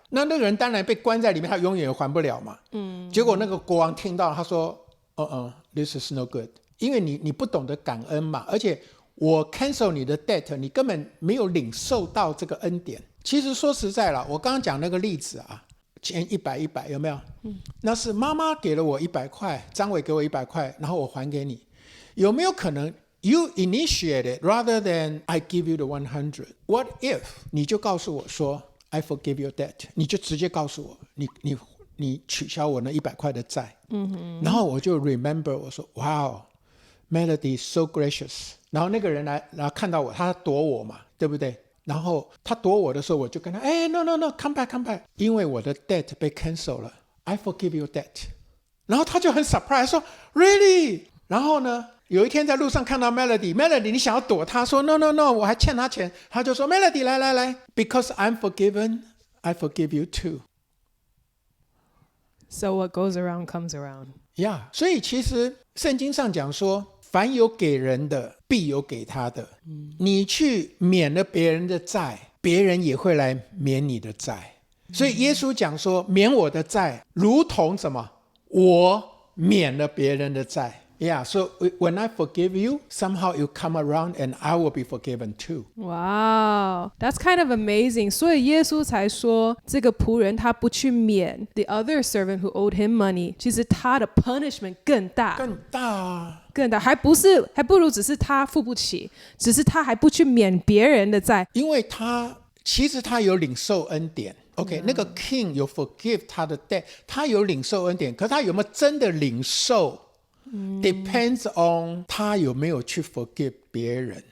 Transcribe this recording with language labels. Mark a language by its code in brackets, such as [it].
[zh] 那个人当然被关在里面，他永远也还不了嘛。结果那个国王听到他说 this is no good，因为你不懂得感恩嘛，而且我 cancel 你的 debt， 你根本没有领受到这个恩典。其实说实在了，我刚刚讲那个例子欠100有没有？那是妈妈给了我100块，张伟给我100块，然后我还给你。 [en] 有没有可能 you initiate it rather than I give you the 100？ [zh] What if 你就告诉我说 I forgive your debt，你就直接告诉我你取消我那100块的债。然后我就 remember 我说 Wow Melody so gracious。然后那个人来，然后看到我，他躲我嘛，对不对？然后他躲我的时候，我就跟他 no come back，因为我的 debt 被 cancel 了， I forgive your debt。然后他就很 surprise 说 Really？然后呢，有一天在路上看到 Melody 你想要躲他，说 no我还欠他钱，他就说 Melody 来 Because I'm forgiven I forgive you too。 [en] So what goes around comes around。 [zh] 所以其实圣经上讲说，凡有给人的必有给他的。你去免了别人的债，别人也会来免你的债。所以耶稣讲说，免我的债如同什么？我免了别人的债。 [en] Yeah, so when I forgive you, somehow you come around and I will be forgiven too. Wow, that's kind of amazing. [zh] 所以耶稣才说，这个仆人他不去免 the other servant who owed him money，其实他的 punishment 更大，更大啊！更大，还不如只是他付不起，只是他还不去免别人的债。因为其实他有领受恩典。OK， 那个 king 有 forgive 他的 debt， 他有领受恩典，可他有没有真的领受？ Depends on 他有没有去 forgive 别人。